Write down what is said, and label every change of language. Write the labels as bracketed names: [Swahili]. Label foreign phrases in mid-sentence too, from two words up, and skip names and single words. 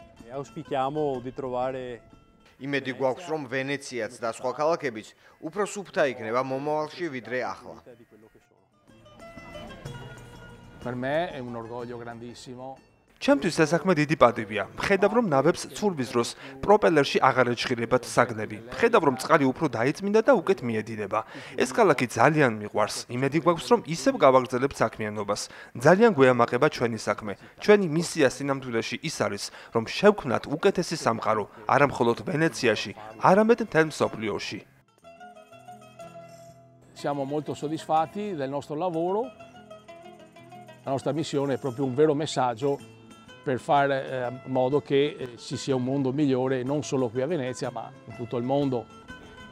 [Italian] Auspichiamo di trovare [Georgian] იმედი გვაქვს, რომ ვენეციაც და სხვა ქალაქებიც უფრო სუფთა იქნება მომავალში ვიდრე ახლა. [Italian] Per me è un orgoglio grandissimo. [Georgian] ჩემთვის ეს საქმე დიდი პატივია. მხედავ რომ ნავებს ცურვის დროს პროპელერში აღარ ეჩხირებათ საგნები. მხედავ რომ წყალი უფრო დაიწმინდა და უკეთ მიედინება. ეს ქალაქი ძალიან მიყვარს. იმედი გვაქვს რომ ისევ გავაგრძელებთ საქმიანობას. ძალიან გვეამაყება ჩვენი საქმე. ჩვენი მისია სინამდვილეში ის არის, რომ შევქმნათ უკეთესი სამყარო, არა მხოლოდ ვენეციაში, არამედ მთელ მსოფლიოში. [Italian] Siamo molto soddisfatti del nostro lavoro. La nostra missione è proprio un vero messaggio per fare in modo che ci sia un mondo migliore non solo qui a Venezia, ma in tutto il mondo.